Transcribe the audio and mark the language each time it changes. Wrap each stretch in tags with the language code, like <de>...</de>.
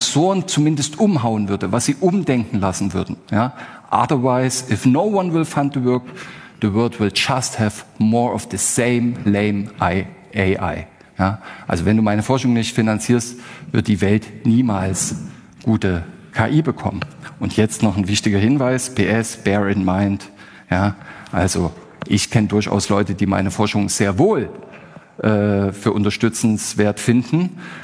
<de>Professoren zumindest umhauen würde, was sie umdenken lassen würden. Ja?</de> <en>Otherwise, if no one will fund the work, the world will just have more of the same lame AI.</en> <de>Ja? Also wenn du meine Forschung nicht finanzierst, wird die Welt niemals gute KI bekommen. Und jetzt noch ein wichtiger Hinweis, PS,</de> <en>bear in mind.</en> <de>Ja? Also ich kenne durchaus Leute, die meine Forschung sehr wohl für unterstützenswert finden.</de>